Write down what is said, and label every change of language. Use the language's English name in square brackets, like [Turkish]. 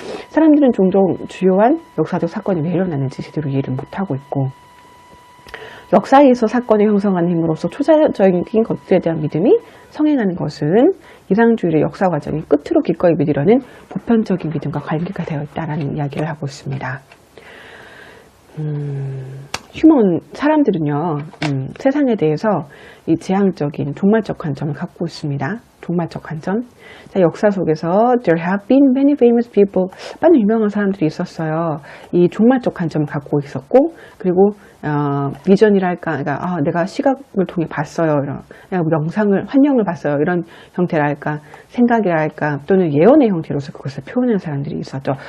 [Korean] 사람들은 종종 주요한 역사적 사건이 왜 일어나는지 제대로 이해를 못하고 있고, 역사에서 사건을 형성하는 힘으로써 초자연적인 것들에 대한 믿음이 성행하는 것은 이상주의의 역사 과정이 끝으로 기꺼이 믿으려는 보편적인 믿음과 관계가 되어 있다는 이야기를 하고 있습니다. 사람들은요, 세상에 대해서 이 제한적인 종말적 관점을 갖고 있습니다. 종말적 관점. [English] 자, [Korean] 역사 속에서 [English] there have been many famous people. [Korean] 많은 유명한 사람들이 있었어요. 이 종말적 관점을 갖고 있었고, 그리고 비전이랄까, 그러니까 내가 시각을 통해 봤어요. 내가 영상을, 환영을 봤어요. 이런 형태랄까, 생각이랄까, 또는 예언의 형태로서 그것을 표현하는 사람들이 있었죠.